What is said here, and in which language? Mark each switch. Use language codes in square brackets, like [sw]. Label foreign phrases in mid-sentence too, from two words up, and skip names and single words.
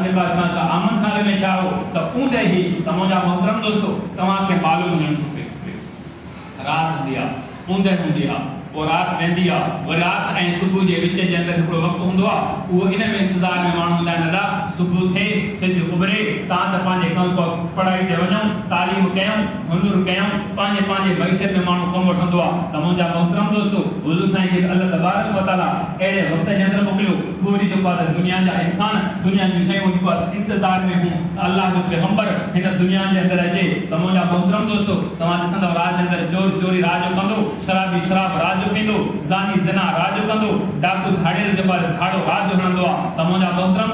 [sd] आमद खाने में छा हो त ऊंदे ई त मुंहिंजा मोहतरम दोस्तो तव्हांखे मालूम हुजणु खपे राति हूंदी आहे ऊंदे हूंदी आहे पोइ राति वेंदी आहे वरी राति ऐं सुबुह जे विच जे अंदरि हिकिड़ो वक़्तु हूंदो आहे उहो इन में इंतज़ार में माण्हू हूंदा आहिनि दादा सुबुह थिए सिज उभरे तव्हां त पंहिंजे कमु पढ़ाई ते वञूं तालीम कयूं हुनुर कयूं पंहिंजे मईशत में माण्हू कमु वठंदो आहे त मुंहिंजा मोहतरम दोस्तो हुज़ूर साईं खे [ar] الله تبارك وتعالى [sd] अहिड़े वक़्त जे अंदरि मोकिलियो पूरी जेको आहे दुनिया जा इंसान दुनिया जूं शयूं जेको आहे इंतज़ार में हूं त अल्लाह जो पैगंबर हिन दुनिया जे अंदरि अचे त मुंहिंजा मोहतरम दोस्तो तव्हां ॾिसंदव रात जे अंदरि चोरी राज कंदो शराबी शराब राज पींदो ज़ानी ज़ना राज कंदो डाकू धाड़ेल जेको आहे धाड़ो राज हणंदो आहे त मुंहिंजा मोहतरम